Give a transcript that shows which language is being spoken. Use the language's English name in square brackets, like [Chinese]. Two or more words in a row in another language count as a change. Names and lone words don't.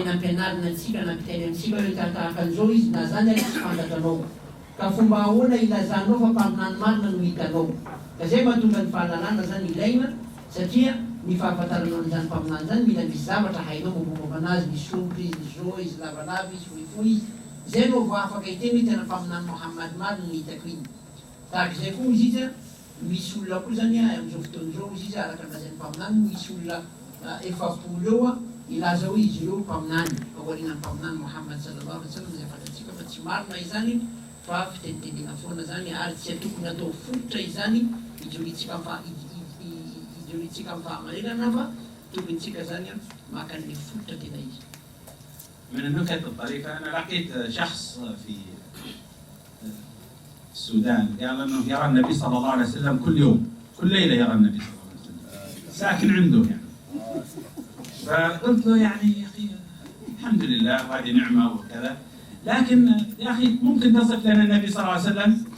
[Malagasy] nampianarina antsika nampiteny amintsika hoe tahaka an'izao izy na zany tsy fantatranao, ka fomba ahoana ilazanao fa mpaminany marina no hitanao, ka zay mahatonga ny fahalalana zany ilaina, satria ny fahafantaranao an'izany mpaminany zany mila misy zavatra hainao mombamomba anazy, misy somotra izy, misy zao izy, lavalava izy, fohifohy izy, zay no vao afaka hiteny hoe tena mpaminany Muhammad marina no hitako iny. tahaka izay koa izy izy misy olona koa zany amin'izao fotoana izao izy izy araka an'izay mpaminany misy olona efapolo eo ilaza hoe izy ireo mpaminany aorian'ny mpaminany Muhammad [Arabic] صلى الله عليه وسلم [Malagasy] izay fantatsika fa tsy marina izany fa fitenitendena foana zany ary tsy tokony atao fototra izany ijoritsika amin'ny fahamarinana fa tokony tsika zany maka an'ilay fototra tena izy. [Arabic] من النكت الطريفة أنا لقيت شخص في السودان قال أنه يرى النبي صلى الله عليه وسلم كل يوم كل ليلة يرى النبي صلى الله عليه وسلم ساكن عنده يعني. فقلت له يعني يا أخي الحمد لله هذه نعمة وكذا، لكن يا أخي ممكن تصف لنا النبي صلى الله عليه وسلم؟